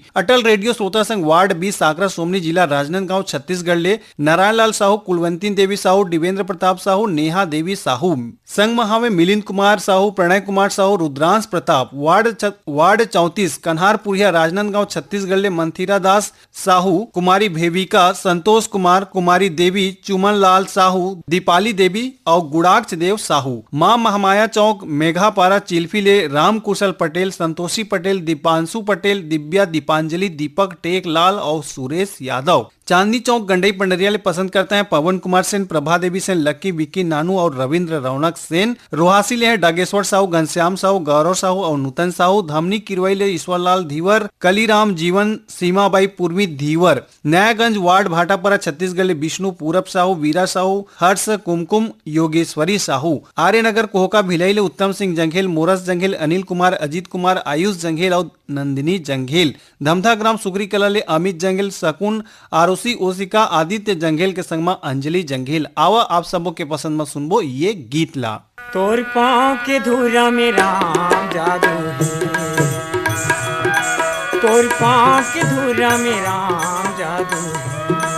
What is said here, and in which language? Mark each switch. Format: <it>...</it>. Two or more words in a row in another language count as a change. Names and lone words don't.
<hne>अटल रेडियो श्रोता संघ वार्ड 20 साकरा सोमनी जिला राजनांदगांव छत्तीसगढ़ ले नारायण लाल साहू, कुलवंतीन देवी साहू, दिवेंद्र प्रताप साहू, नेहा देवी साहू। संघ महावे मिलिंद कुमार साहू, प्रणय कुमार साहू, रुद्रांश प्रताप। वार्ड 34 कन्हारपुरिया राजनांदगांव छत्तीसगढ़ ले मंथिरा दास साहू, कुमारी भेविका, संतोष कुमार, कुमारी देवी, चुमन लाल साहू, दीपाली देवी और गुड़ाक्ष देव साहू। मां महामाया चौक मेघापारा चिल्फी ले राम कुशल पटेल, संतोषी पटेल, दीपांशु पटेल, दिव्या, दीपांजलि, दीपक, टेक लाल और सुरेश यादव। चांदनी चौक गंडई पंडरिया ले पसंद करते हैं पवन कुमार सेन, प्रभा देवी सेन, लक्की, विक्की, नानू और रविंद्र रौनक सेन। रोहासी ले है डागेश्वर साहू, घनश्याम साहू, गौरव साहू और नूतन साहू। धमनी किरवई ले ईश्वरलाल धीवर, कलीराम जीवन, सीमाबाई पूर्वी धीवर। नयागंज वार्ड भाटापरा छत्तीसगढ़ ले विष्णु पूरब साहू, वीरा साहू, हर्ष, कुमकुम, योगेश्वरी साहू। आर्यनगर कोहका भिलाई ले उत्तम सिंह जंघेल, मोरस जंघेल, अनिल कुमार, अजीत कुमार, आयुष जंघेल और नंदिनी जंघेल। धमधा ग्राम सुगरी कला ले अमित जंघेल, शकुन, आरुषि ओसिका, आदित्य जंघेल के संग में अंजलि जंघेल। आवा आप सबों के पसंद में सुनबो ये गीत ला। तोर पाँव के धुरा में राम जादू है, तोर पाँव के धुरा में राम जादू है,</hne>